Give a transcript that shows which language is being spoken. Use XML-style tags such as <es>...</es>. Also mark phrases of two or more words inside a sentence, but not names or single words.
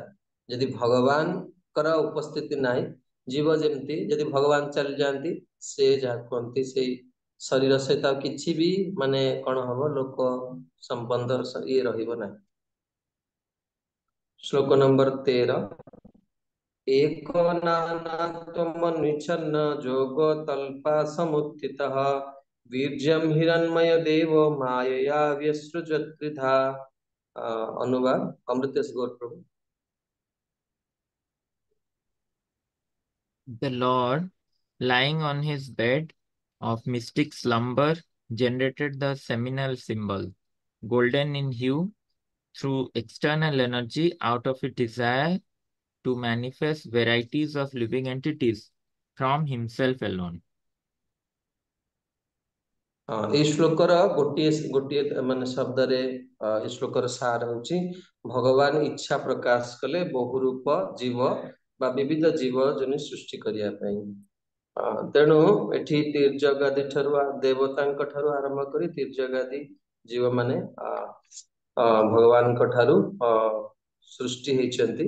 <or>ଯଦି ଭଗବାନଙ୍କର ଉପସ୍ଥିତି ନାହିଁ, ଜୀବ ଯେମିତି ଯଦି ଭଗବାନ ଚାଲି ଯାଆନ୍ତି, ସେ ଯାହା କୁହନ୍ତି ସେଇ ଶରୀର ସହିତ କିଛି ବି ମାନେ କଣ ହବ, ଲୋକ ସମ୍ବନ୍ଧ ଇଏ ରହିବ ନାହିଁ। ଶ୍ଲୋକ ନମ୍ବର 13,</or> <sa>एको नानात्वमनिच्छन्न जोगो तल्पा समुत्थितः वीर्यं हिरण्मय देवो मायया व्यसृजत्रिधा।</sa> <hi>अनुवाद अमृतेश गौर प्रभु।</hi> <en>The Lord, lying on his bed of mystic slumber, generated the seminal symbol, golden in hue, through external energy out of a desire to manifest varieties of living entities from himself alone.</en> <or>এই ଶ୍ଳୋକର ଗୋଟିଏ ମାନେ ଶବ୍ଦରେ ଏ ଶ୍ଳୋକର ସାର ହେଉଛି ଭଗବାନ ଇଚ୍ଛା ପ୍ରକାଶ କଲେ ବହୁ ରୂପ ଜୀବ ବା ବିବିଧ ଜୀବ ଜନି ସୃଷ୍ଟି କରିବା ପାଇଁ। ତେଣୁ ଏଠି ତୀର୍ଜଗାଦି ଠାରୁ ଦେବତାଙ୍କ ଠାରୁ ଆରମ୍ଭ କରି ତୀର୍ଜଗାଦି ଜୀବ ମାନେ ଭଗବାନଙ୍କ ଠାରୁ ସୃଷ୍ଟି ହେଇଛନ୍ତି।</or>